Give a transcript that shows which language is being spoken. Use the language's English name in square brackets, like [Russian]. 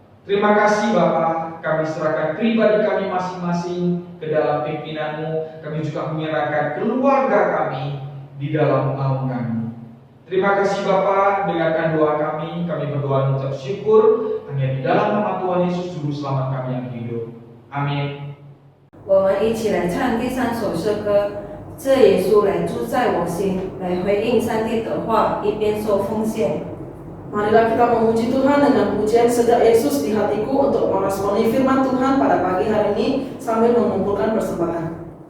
[Indonesian] Terima kasih Bapa, kami serahkan pribadi kami masing-masing ke dalam pimpinan-Mu. Kami juga menyerahkan keluarga kami di dalam naungan-Mu. Terima kasih Bapa, dengarkan doa kami berdoa mengucap syukur Hanya di dalam nama Tuhan Yesus Juru Selamat kami yang hidup. Amin. [Chinese] 我们一起来唱第3首诗歌，这耶稣来住在我心，来回应上帝的话，一边说奉献。 [Indonesian] Marilah kita memuji Tuhan dengan pujian sejak Yesus di hatiku untuk meresponi firman Tuhan pada pagi hari ini sambil mengumpulkan persembahan.